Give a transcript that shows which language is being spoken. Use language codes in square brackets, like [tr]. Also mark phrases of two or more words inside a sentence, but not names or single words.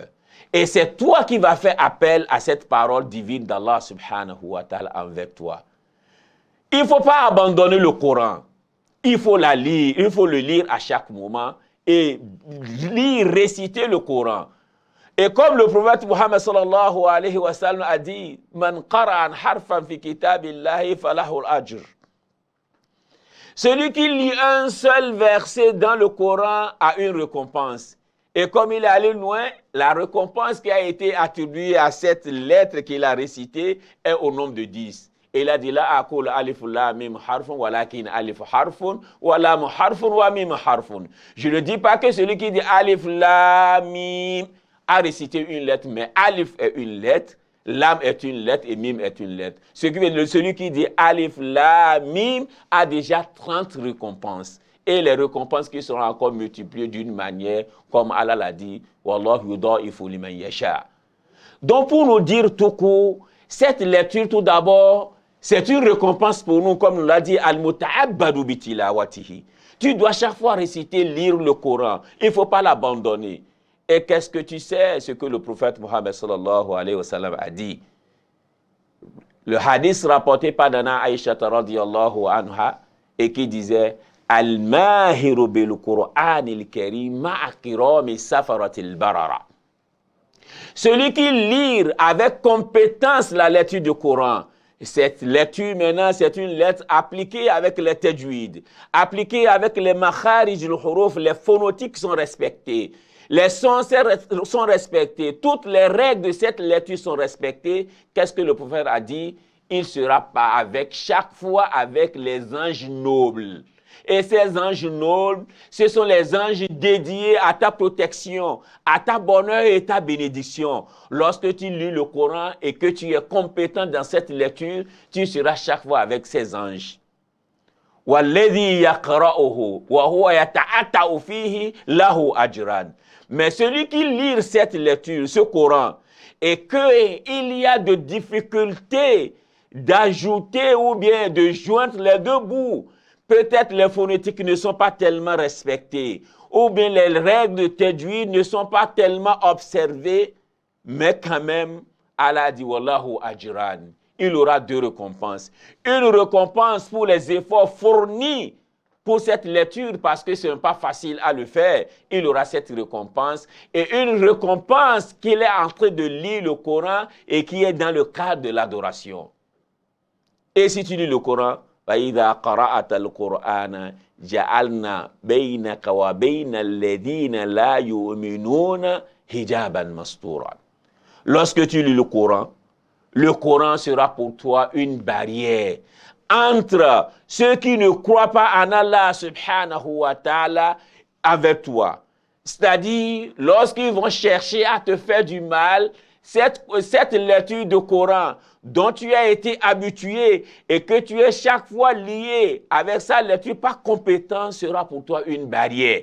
[fr] Et c'est toi qui vas faire appel à cette parole divine d'Allah [ar] سبحانه وتعالى [fr] envers toi. Il ne faut pas abandonner le Coran. Il faut la lire, il faut le lire à chaque moment et lire, réciter le Coran. Et comme le prophète Muhammad [ar] صلى الله عليه وسلم [fr] a dit, [ar] من قرأ حرفا في كتاب الله فله الأجر. [fr] Celui qui lit un seul verset dans le Coran a une récompense. Et comme il est allé loin, la récompense qui a été attribuée à cette lettre qu'il a récitée est au nombre de 10. Et il a dit, [ar] لا أقول ألف لام ميم حرف ولكن ألف حرف ولام حرف وميم حرف. [fr] Je ne dis pas que celui qui dit [ar] ألف لام ميم [fr] a récité une lettre, mais alif est une lettre, lam est une lettre et mim est une lettre. Celui qui dit [ar] ألف لام ميم [fr] a déjà 30 récompenses. Et les récompenses qui seront encore multipliées d'une manière, comme Allah l'a dit, [ar] والله يضاعف لمن يشاء. [fr] Donc pour nous dire tout court, cette lecture tout d'abord, c'est une récompense pour nous, comme nous l'a dit, [ar] المتعبد بتلاوته. [fr] Tu dois chaque fois réciter, lire le Coran. Il ne faut pas l'abandonner. Et qu'est-ce que tu sais, ce que le prophète Muhammad [ar] صلى الله عليه وسلم [fr] a dit? Le hadith rapporté par Nana Aïcha [ar] رضي الله عنها [fr] et qui disait [ar] الماهر بالقرآن الكريم مع الكرام السفرة البررة. [fr] Celui qui lit avec compétence la lecture du Coran, cette lecture maintenant, c'est une lettre appliquée avec les tajwid, appliquée avec les [ar] مخارج الحروف, [fr] les phonétiques sont respectées. Les sons sont respectés, toutes les règles de cette lecture sont respectées. Qu'est-ce que le prophète a dit? Il sera pas avec chaque fois avec les anges nobles. Et ces anges nobles, ce sont les anges dédiés à ta protection, à ta bonheur et ta bénédiction. Lorsque tu lis le Coran et que tu es compétent dans cette lecture, tu seras chaque fois avec ces anges. [ar] وَالَّذِي يَقْرَأُهُ وَهُوَ يَتَعَتَّعُ فِيهِ لَهُ أَجْرًا. [fr] Mais celui qui lit cette lecture, ce Coran, et qu'il y a de difficultés d'ajouter ou bien de joindre les deux bouts, peut-être les phonétiques ne sont pas tellement respectées, ou bien les règles de tajwid ne sont pas tellement observées, mais quand même, Allah dit [ar] والله أجرا. [fr] Il aura deux récompenses. Une récompense pour les efforts fournis pour cette lecture, parce que ce n'est pas facile à le faire. Il aura cette récompense. Et une récompense qu'il est en train de lire le Coran et qui est dans le cadre de l'adoration. Et si tu lis le Coran, [ar] فَإِذَا قَرَأَتَ الْقُرْآنَ جَعَلْنَا بَيْنَكَ وَبَيْنَ الَّذِينَ لَا يُؤْمِنُونَ حِجَابًا مَسْتُورًا. [fr] Lorsque tu lis le Coran sera pour toi une barrière entre ceux qui ne croient pas en Allah [ar] سبحانه وتعالى [fr] avec toi. C'est-à-dire, lorsqu'ils vont chercher à te faire du mal, cette lecture de Coran dont tu as été habitué et que tu es chaque fois lié avec sa lecture par compétence sera pour toi une barrière.